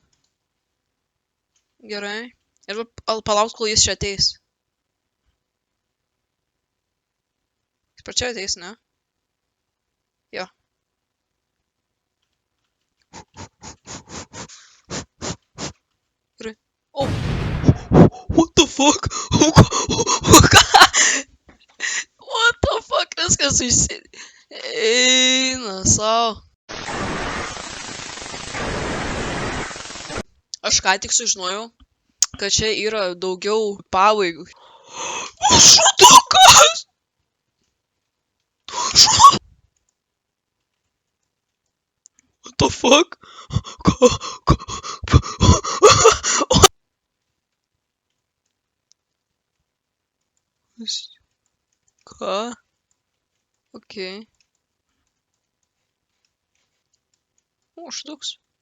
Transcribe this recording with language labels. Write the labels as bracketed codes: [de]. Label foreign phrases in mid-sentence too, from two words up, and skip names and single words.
[lt] Gerai. Ir palaukti, kol jis čia ateis. Jis per čia ateis, ne? Jo. Gerai. Oh. [en] What the fuck? What the fuck? [lt] Viskas eina savo. Aš ką tik sužinojau, kad čia yra daugiau pabaigų. Šudukas! [en] What the fuck? [lt] Ką? Okei. O, štuks.